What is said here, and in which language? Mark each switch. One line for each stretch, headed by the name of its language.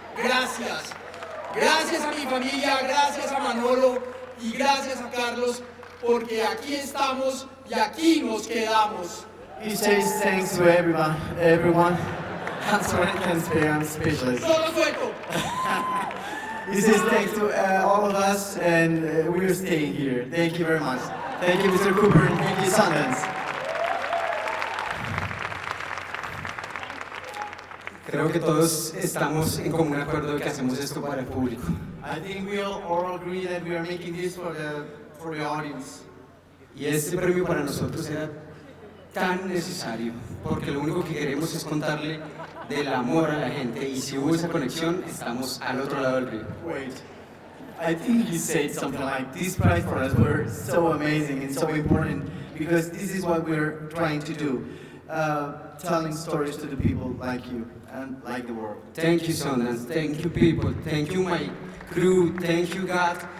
Spanish: Gracias a mi familia, gracias a Manolo y gracias a Carlos, porque aquí estamos y aquí nos quedamos.
English: He says thanks to everyone. I'm sorry, I can't speak, I'm speechless. He says thanks to all of us, and we're staying here. Thank you very much. Thank you, Mr. Cooper, and thank you, Sundance.
Spanish: Creo que todos estamos en común acuerdo de que hacemos esto para el público.
English: I think we all agree that we are making this for the audience.
Spanish: Y este premio para nosotros era tan necesario, porque lo único que queremos es contarle del amor a la gente, y si hubo esa conexión, estamos al otro lado del río.
English: Wait, I think you said something like, this prize for us were so amazing and so important, because this is what we're trying to do, telling stories to the people like you and like the world. Thank you, Sundance. Thank you, people. Thank you, my crew. Thank you, God.